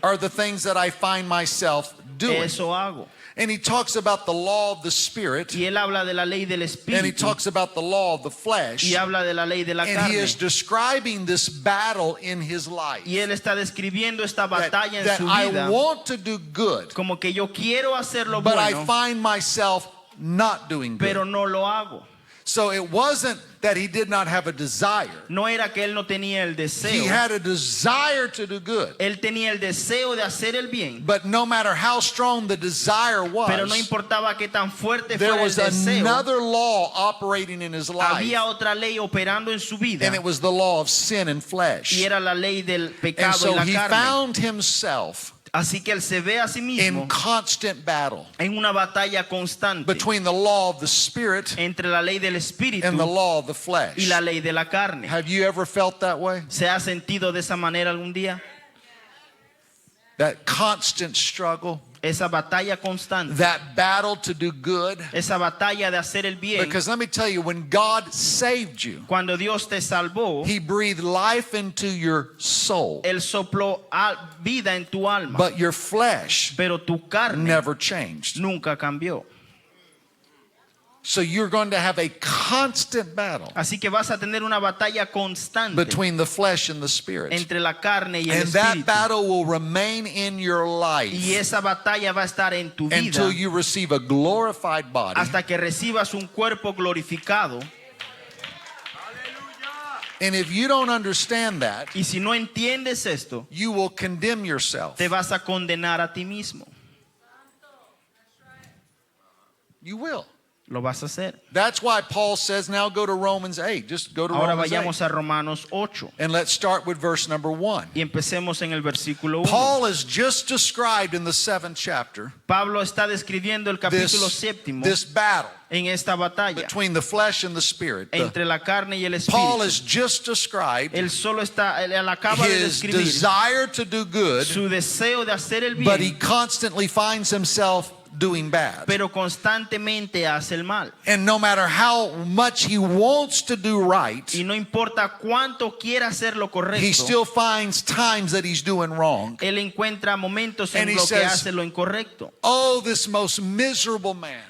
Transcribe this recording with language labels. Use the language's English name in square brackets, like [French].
[English] are the things that I find myself doing. [Spanish] eso hago. [English] And he talks about the law of the Spirit, [Spanish] Y él habla de la ley del [English] and he [Spanish] Espíritu. [English] talks about the law of the flesh, [Spanish] Y habla de la ley de la [English] and he [Spanish] carne. [English] is describing this battle in his life. [Spanish] Y él está describiendo esta [English] That, [Spanish] batalla en [English] that [Spanish] su [English] I [Spanish] vida. [English] want to do good, [Spanish] Como que yo quiero hacer lo [English] but I [Spanish] bueno, [English] find myself not doing [Spanish] pero [English] good. [Spanish] no lo hago. [English] So it wasn't that he did not have a desire. [Spanish] No era que él no tenía el [English] He [Spanish] deseo. [English] had a desire to do good. [Spanish] Él tenía el deseo de hacer el bien. [English] But no matter how strong the desire [Spanish] Pero no [English] was, [Spanish] importaba qué tan fuerte [English] there [Spanish] fuera el [English] was [Spanish] deseo. [English] another law operating in his life, [Spanish] Había otra ley operando en su vida. [English] and it was the law of sin and [Spanish] Y [English] flesh. [Spanish] era la ley del [English] And [Spanish] pecado y [English] so [Spanish] la [English] he [Spanish] carne. [English] found himself [Spanish] Así que él se ve a sí [English] in [Spanish] mismo [English] constant battle [Spanish] en una batalla constante [English] between the law of the Spirit [Spanish] entre la ley del Espíritu [English] and the law of the [Spanish] y [English] flesh. [Spanish] la ley de la carne. [English] Have you ever felt that way? [Spanish] ¿Se ha sentido de esa manera algún día? [English] That constant struggle, [Spanish] Esa batalla constante, [English] that battle to do good? [Spanish] esa batalla de hacer el bien. [English] Because let me tell you, when God saved you, [Spanish] Cuando Dios te salvó, [English] He breathed life into your soul, [Spanish] Él sopló vida en tu alma, [English] but your flesh [Spanish] pero tu carne [English] never changed. [Spanish] nunca cambió. [English] So you're going to have a constant battle [Spanish] Así que vas a tener una batalla constante [English] between the flesh and the spirit. [Spanish] entre la carne y el [English] And that [Spanish] Espíritu. [English] battle will remain in your [Spanish] Y [English] life [Spanish] esa batalla va a estar en tu vida [English] until you receive a glorified body. [Spanish] hasta que recibas un cuerpo glorificado. [English] And if you don't understand that, [Spanish] Y si no entiendes esto, [English] you will condemn yourself. [Spanish] te vas a condenar a ti mismo. [English] You will. [Spanish] Lo vas a hacer. [English] That's why Paul says, now go to Romans 8. Just go to [Spanish] Ahora [English] Romans 8. [Spanish] vayamos a Romanos 8 [English] And let's start with verse number 1. [Spanish] y empecemos en el versículo 1. [English] Paul has just described in the 7th chapter [Spanish] Pablo está describiendo el capítulo séptimo [English] this battle [Spanish] en esta batalla [English] between the flesh and the spirit. [Spanish] entre la carne y el [English] Paul [Spanish] espíritu. [English] has just described [Spanish] Él acaba de [English] his [Spanish] describir [English] desire to do good, [Spanish] su deseo de hacer el [English] but he [Spanish] bien, [English] constantly finds himself doing bad. [Spanish] pero constantemente hace el mal. [English] And no matter how much he wants to do right, [Spanish] Y no importa cuánto quiera hacer lo [English] he [Spanish] correcto, [English] still finds times that he's doing wrong. [Spanish] él encuentra momentos [English] And [Spanish] en [English] he [Spanish] lo que [English] says, [Spanish] hace lo incorrecto. [English] Oh, this most miserable man.